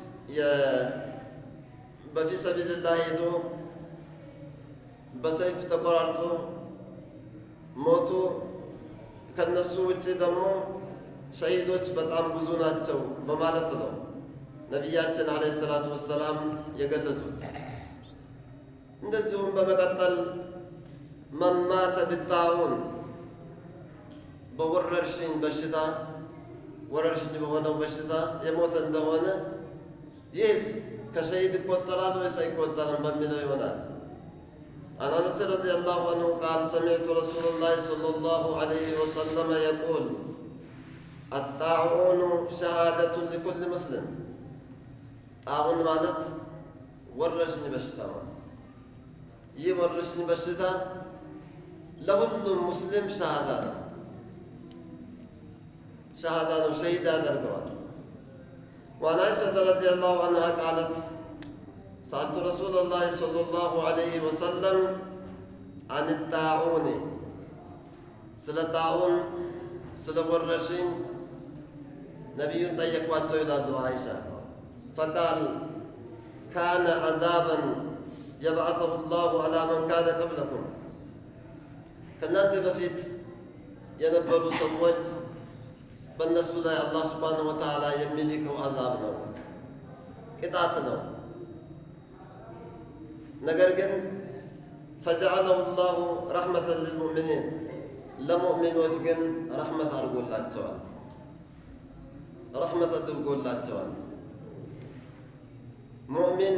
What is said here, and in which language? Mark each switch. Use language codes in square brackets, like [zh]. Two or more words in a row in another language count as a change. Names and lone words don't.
[ar] في سبيل الله [am] ሄዶ በሰይፍ ተቆራርጦ ሞቱ። ከነሱ ውጪ ደግሞ ሸሂዶች በጣም ብዙ ናቸው በማለት ነው ነቢያችን [ar] عليه الصلاة والسلام [am] የገለጹት። እንደዚሁም በመቀጠል [ar] من مات بالطاعون [am] በወረርሽኝ በሽታ ወረርሽኝ በሆነው በሽታ የሞተ እንደሆነ ይህስ ከሸሂድ ይቆጠራል ወይስ አይቆጠርም በሚለው ይሆናል። [ar] عن أنس رضي الله عنه قال سمعت رسول الله صلى الله عليه وسلم يقول الطاعون شهادة لكل مسلم. [am] طاعون ማለት ወረርሽኝ በሽታ ማለት ይህ ወረርሽኝ በሽታ ለሁሉም ሙስሊም ሸሃዳ ነው፣ ሸሂድ ያደርገዋል። وعن [ar] عائشة رضي الله عنها قالت سألت رسول الله صلى الله عليه وسلم عن الطاعون [am] ስለ ጣዑን ስለ ወረርሽኝ ነቢዩን ጠየቋቸው ይላሉ አይሻ። [ar] فقال كان عذابا يبعثه الله على من كان قبلكم [am] ከእናንተ በፊት የነበሩ ሰዎች በእነሱ ላይ አላህ [ar] سبحانه وتعالى [am] የሚልከው አዛብ ነው፣ ቅጣት ነው። ነገር ግን [ar] فجعله الله رحمة للمؤمنين [am] ለሙእሚኖች ግን ረሕመት አድርጎላቸዋል፣ ረሕመት አድርጎላቸዋል። ሙእሚን